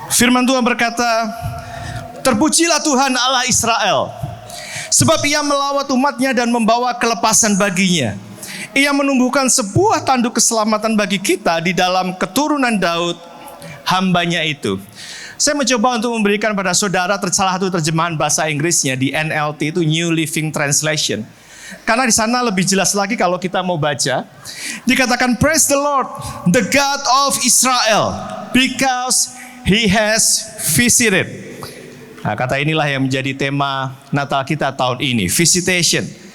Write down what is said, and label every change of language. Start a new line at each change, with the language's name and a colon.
Indonesian: Firman Tuhan berkata, "Terpujilah Tuhan Allah Israel, sebab Ia melawat umatnya dan membawa kelepasan baginya. Ia menumbuhkan sebuah tanduk keselamatan bagi kita di dalam keturunan Daud, hambanya itu." Saya mencoba untuk memberikan pada saudara salah satu terjemahan bahasa Inggrisnya di NLT, itu New Living Translation. Karena di sana lebih jelas lagi kalau kita mau baca. Dikatakan,
English: "Praise the Lord, the God of Israel, because He has visited."
Indonesian: Nah, kata inilah yang menjadi tema Natal kita tahun ini, visitation.